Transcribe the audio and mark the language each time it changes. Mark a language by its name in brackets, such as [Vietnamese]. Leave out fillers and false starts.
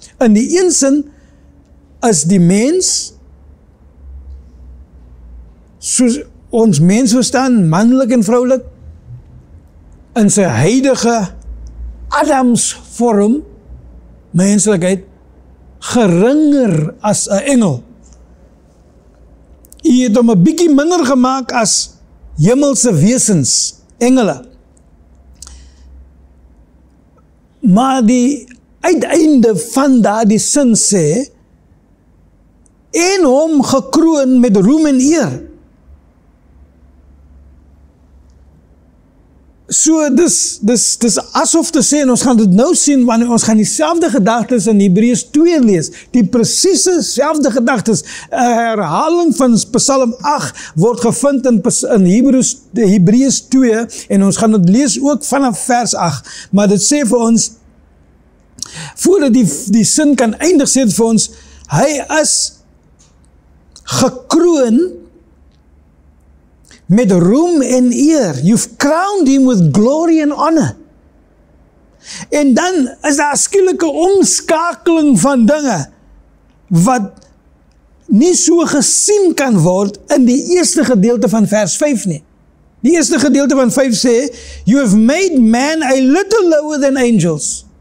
[Afrikaans] In die een sin is die mens, soos ons mens verstaan, manlik en vroulik, in sy huidige Adamsvorm, menslikheid, geringer as 'n engel. Hy het hom 'n bietjie minder gemaak as hemelse wesens, engele. Maar die uiteinde van daardie sin sê, en hom gekroon met roem en eer. So, dis asof te sê, en ons gaan dit nou sien, wanneer ons gaan dieselfde gedagtes in Hebreërs 2 lees, die presiese selfde gedagtes, 'n herhaling van Psalm 8 word gevind in Hebreërs 2, en ons gaan dit lees ook vanaf vers 8, maar dit sê vir ons, voordat die sin kan eindig, sê dit vir ons, hy is gekroon met roem en eer. [English] You've crowned him with glory and honor. [Afrikaans] En dan is daar 'n skielike omskakeling van dinge wat nie so gesien kan word in die eerste gedeelte van vers 5 nie. Die eerste gedeelte van 5 sê, [English] you have made man a little lower than angels.